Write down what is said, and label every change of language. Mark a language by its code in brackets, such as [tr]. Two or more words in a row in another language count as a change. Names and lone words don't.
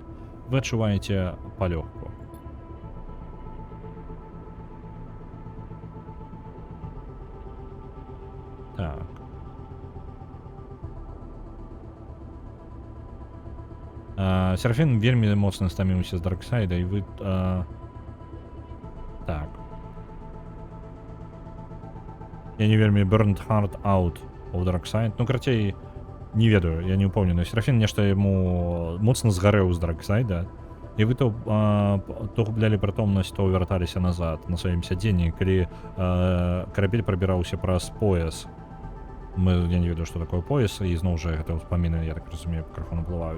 [be] Вы адчуваеце палёгку. Так. Серафін вельмі моцна стаміўся з Дарксайда, і вы... Так. Я не вельмі [en] burned hard out of Darkside. [be] Ну, карацей, не ведаю, я не упэўнены. Серафін нешта яму моцна згарэў з Дарксайда, і вы то гублялі прытомнасць, то вярталіся назад на сваім сядзенні, калі карабель прабіраўся праз пояс. Я не ведаю, што такое пояс, і зноў жа гэта ўспаміны, я так разумею, крыху наплываюць.